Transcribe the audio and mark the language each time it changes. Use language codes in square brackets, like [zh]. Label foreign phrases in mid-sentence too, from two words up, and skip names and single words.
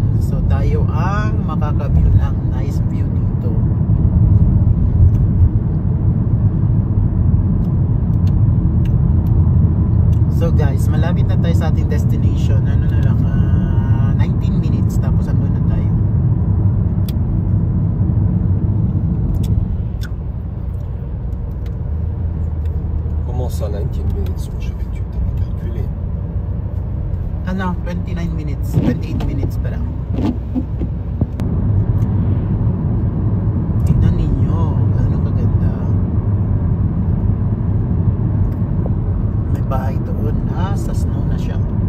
[tl] So tayo ang makaka-view ng [en] nice view [tl] dito. [en] So guys, [tl] malapit na tayo sa ating destination. Ano na lang, 19 minutes tapos andun na tayo. [fr] Comment ça 19 minutes? Je sais que tu t'as pas calculé. [tl] Ano, 29 minutes, 28 minutes pa lang. Tingnan ninyo, gaano kaganda. May bahay doon na sa snow na siya.